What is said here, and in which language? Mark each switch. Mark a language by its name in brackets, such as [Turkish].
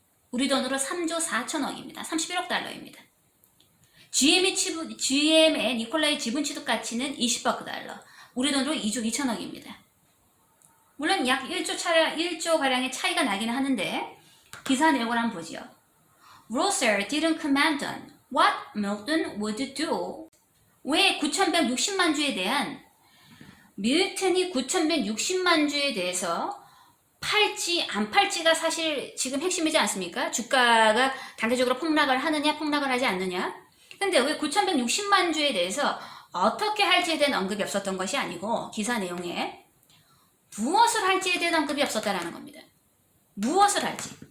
[Korean] 우리 돈으로 3조 4천억입니다. 31억 달러입니다. GM의 니콜라의 지분 취득 가치는 20억 달러, 우리 돈으로 2조 2천억입니다. 물론 약 1조 가량의 차이가 나기는 하는데 기사 내용을 한번 보죠. [English] Rosser didn't comment on what Milton would do. [Korean] 왜 9,160만 주에 대한 밀턴이 9,160만 주에 대해서 팔지 안 팔지가 사실 지금 핵심이지 않습니까? 주가가 단계적으로 폭락을 하느냐 폭락을 하지 않느냐. 근데 왜 9,160만 주에 대해서 어떻게 할지에 대한 언급이 없었던 것이 아니고 기사 내용에 무엇을 할지에 대한 언급이 없었다라는 겁니다. 무엇을 할지.